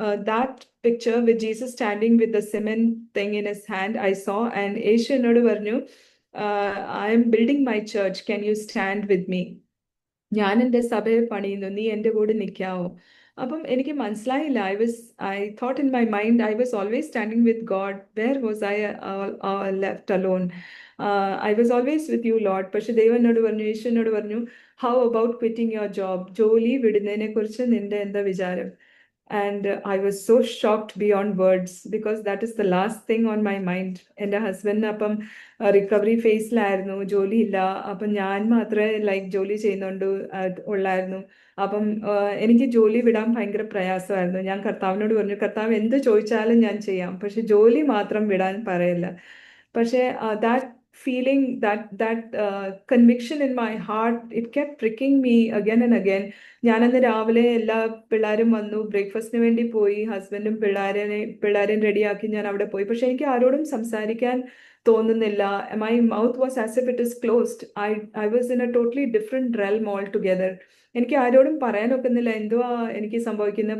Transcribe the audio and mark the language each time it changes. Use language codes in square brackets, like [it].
[en] That picture with Jesus standing with the cement thing in his hand, I saw, and [ml] യേശു എന്നോട് പറഞ്ഞു, [en] I am building my church. Can you stand with me? [ml] ഞാൻ എൻ്റെ സഭയെ പണിയുന്നു, നീ എൻ്റെ കൂടെ നിൽക്കാവോ? അപ്പം എനിക്ക് മനസ്സിലായില്ല. [en] I thought in my mind, I was always standing with God. Where was I left alone? I was always with you, Lord. [ml] പക്ഷെ ദൈവം എന്നോട് പറഞ്ഞു, യേശു എന്നോട് പറഞ്ഞു, [en] how about quitting your job? [ml] ജോലി വിടുന്നതിനെ കുറിച്ച് നിന്റെ എന്താ വിചാരം? [en] And I was so shocked beyond words because that is the last thing on my mind. [ml] എൻ്റെ ഹസ്ബൻഡിന് അപ്പം റിക്കവറി ഫേസിലായിരുന്നു, ജോലിയില്ല. അപ്പം ഞാൻ മാത്രമേ ജോലി ചെയ്യുന്നുണ്ട് ഉള്ളായിരുന്നു. അപ്പം എനിക്ക് ജോലി വിടാൻ ഭയങ്കര പ്രയാസമായിരുന്നു. ഞാൻ കർത്താവിനോട് പറഞ്ഞു, കർത്താവ് എന്ത് ചോദിച്ചാലും ഞാൻ ചെയ്യാം, പക്ഷെ ജോലി മാത്രം വിടാൻ പറയില്ല. [en] പക്ഷേ that feeling, that conviction in my heart, it kept pricking me again and again. [ml] ഞാനന്ന് രാവിലെ എല്ലാ പിള്ളേരും വന്നു, ബ്രേക്ക്ഫാസ്റ്റിന് വേണ്ടി പോയി, ഹസ്ബൻഡും പിള്ളേരെയും റെഡിയാക്കി ഞാൻ അവിടെ പോയി. പക്ഷെ എനിക്ക് ആരോടും സംസാരിക്കാൻ തോന്നുന്നില്ല. [en] My mouth was as if it is closed. I was in a totally different realm altogether. [ml] എനിക്ക് ആരോടും പറയാൻ ഒക്കുന്നില്ല എന്തുവാ എനിക്ക് സംഭവിക്കുന്നത്.